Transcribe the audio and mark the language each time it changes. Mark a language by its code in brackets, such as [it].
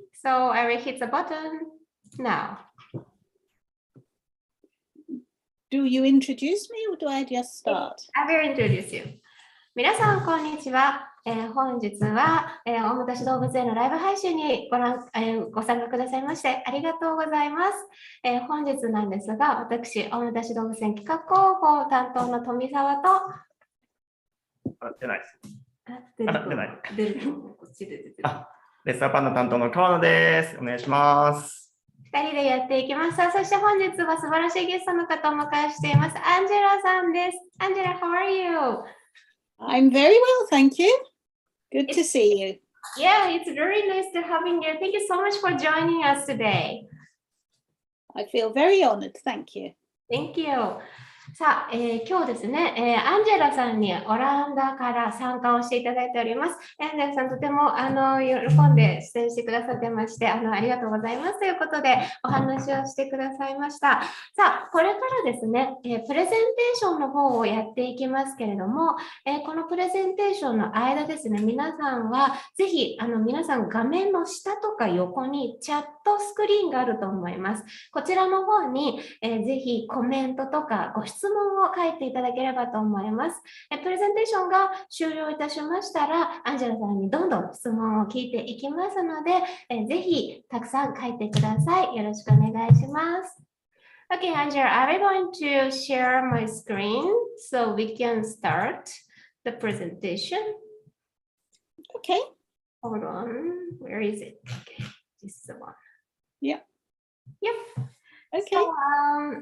[en] So I will hit the button now. Do you introduce me or do I just start? I will introduce you. [ja] 皆さん、こんにちは。本日は、大牟田市動物園のライブ配信にご参加くださいましてありがとうございます。本日なんですが、私、大牟田市動物園企画広報担当の富澤と、出ないです。出ない。出る。こっちで出てる。レッサーパンダ担当の川野です。お願いします。 2人でやっていきます。そして本日は素晴らしいゲストの方をお迎えしています。アンジェラさんです。 [en] アンジェラ、how are you? I'm very well, thank you. Good to see you. Yeah, it's very nice to having you. Thank you so much for joining us today. I feel very honored, thank you. Thank you. [ja] さあ、今日ですね、アンジェラさんにオランダから参加をしていただいております。アンジェラさん、とても喜んで出演してくださってまして、ありがとうございますということでお話をしてくださいました。さあ、これからですね、プレゼンテーションの方をやっていきますけれども、このプレゼンテーションの間ですね、皆さんはぜひ皆さん画面の下とか横にチャットスクリーンがあると思います。こちらの方に、ぜひコメントとかご質問を書いていただければと思います。プレゼンテーションが終了いたしましたら、アンジェラさんにどんどん質問を聞いていきますので、ぜひたくさん書いてください。よろしくお願いします。 [en] Okay, Angela, I'm going to share my screen so we can start the presentation. Okay. Hold on. Where is it? Okay, this is the one. Yep. Yep. Okay.